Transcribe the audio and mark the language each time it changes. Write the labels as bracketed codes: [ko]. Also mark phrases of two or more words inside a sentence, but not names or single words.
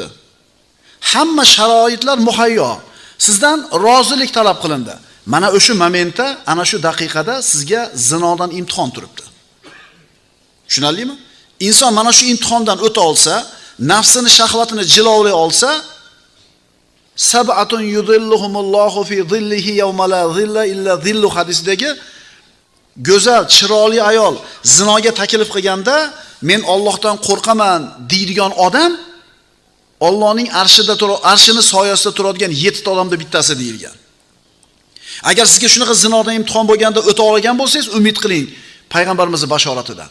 [uz] Hamma sharoitlar muhayyo. Sizdan rozilik talab qilindi. Mana o'sha momentda, ana shu daqiqada sizga zinodan imtihon turibdi. Tushunarlimi? Inson mana shu imtihondan o'ta olsa, nafsini, shahvatini jilovlay olsa, [ar] سبعة يظلهم الله في ظله يوم لا ظل إلا ظله [uz] hadisidagi go'zal, chiroyli ayol zinoga taklif qilganda, men Allohdan qo'rqaman deydigan odam Allohning arshini soyasida turadigan 7 ta odamda bittasi deyilgan. Agar sizga shunaqa zinodan imtihon bo'lganda o'ta olgan bo'lsangiz, umid qiling payg'ambarimizning bashoratidan.